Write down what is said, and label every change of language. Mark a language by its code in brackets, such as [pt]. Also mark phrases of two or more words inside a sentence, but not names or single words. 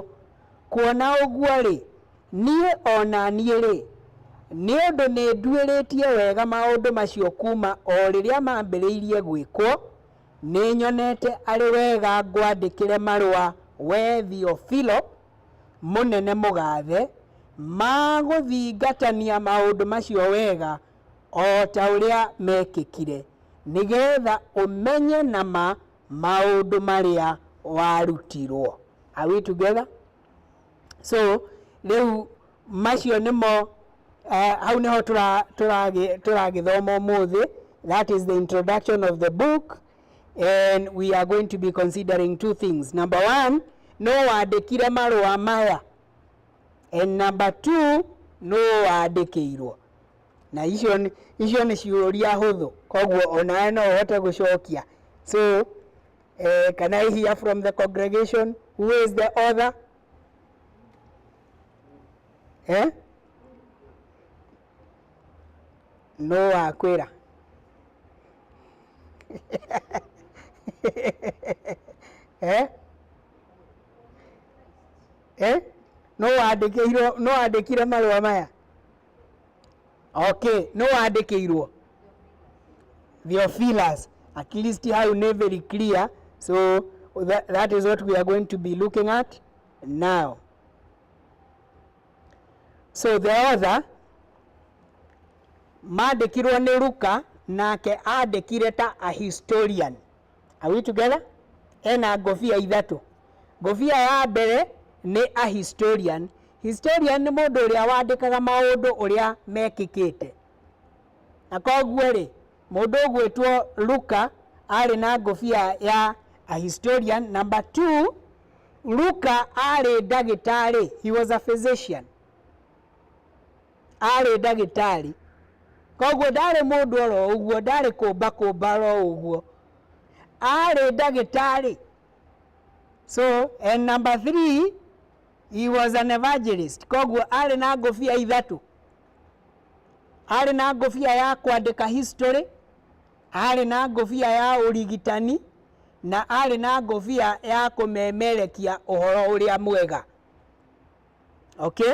[ki] Kuona ũguo-rĩ, niĩ ona niĩ-rĩ, nĩ ũndũ nĩ nduĩrĩtie wega maũndũ macio kuma o rĩrĩa mambĩrĩirie gwĩkwo, nĩ nyonete arĩ wega ngwandĩkĩre marũa we Theophilo mũnene mũgathe ma gũthingatania maũndũ macio wega o ta ũrĩa mekĩkire, nĩgetha ũmenye nama maũndũ marĩa warutirwo. [en] Are we together? [ki] So rĩu macio nĩmo hau nĩho tũragĩthoma ũmũthĩ. [en] That is the introduction of the book, and we are going to be considering two things. Number one, [ki] no wandĩkire marũa maya, [en] and number two, [ki] no wandĩkĩirwo. Na icio nĩ ciũria hũthũ, koguo onawe no ũhote gũcokia. [en] So can I hear from the congregation, who is the author? [ki] No akwĩra. No wandĩkire marũa maya? Okay, no wandĩkĩirwo Theophilus. [en] At least how very clear. So that is what we are going to be looking at now. So the author [ki] mandĩkirwo nĩ Luka, nake andĩkire ta [en] a historian. Are we together? [ki] Ena ngũbia ithatũ. Ngũbia ya mbere nĩ [en] a historian. [ki] Historian nĩ mũndũ ũrĩa wandĩkaga maũndũ ũrĩa mekĩkĩte. Na koguo-rĩ, mũndũ ũgwĩtwo Luka arĩ na ngũbia ya [en] a historian. Number two, [ki] Luka arĩ ndagĩtarĩ. [en] He was a physician. [ki] Arĩ ndagĩtarĩ. Koguo ndarĩ mũndũ oro ũguo, ndarĩ kũmba oro ũguo. Arĩ ndagĩtarĩ. [en] So, and number three, he was an evangelist. [ki] Koguo arĩ na ngũbia ithatũ. Arĩ na ngũbia ya kwandĩka history, arĩ na ngũbia ya ũrigitani, na arĩ na ngũbia ya kũmemerekia ũhoro ũrĩa mwega. [en] Okay?